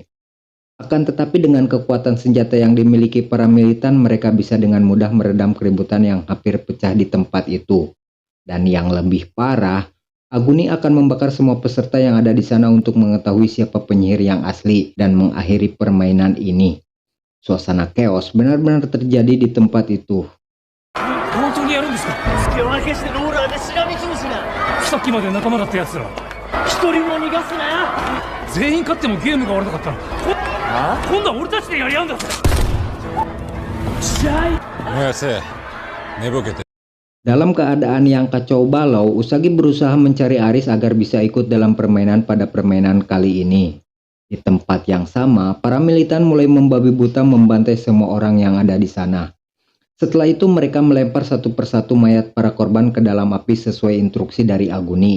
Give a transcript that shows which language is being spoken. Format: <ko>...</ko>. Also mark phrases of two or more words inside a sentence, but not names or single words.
<id>Akan tetapi dengan kekuatan senjata yang dimiliki para militan, mereka bisa dengan mudah meredam keributan yang hampir pecah di tempat itu. Dan yang lebih parah, Aguni akan membakar semua peserta yang ada di sana untuk mengetahui siapa penyihir yang asli dan mengakhiri permainan ini. Suasana chaos benar-benar terjadi di tempat itu.</id> <ja>本当にやるんですか？つけ分けしてローラーでしらみつぶすな。さっきまで仲間だった奴ら一人も逃がすな。全員勝ってもゲームが終わらなかったら今度は俺たちでやり合うんだぜ。試合</ja> <id>Dalam keadaan yang kacau balau, Usagi berusaha mencari Aris agar bisa ikut dalam permainan pada permainan kali ini. Di tempat yang sama, para militan mulai membabi buta membantai semua orang yang ada di sana. Setelah itu mereka melempar satu persatu mayat para korban ke dalam api sesuai instruksi dari Aguni.</id>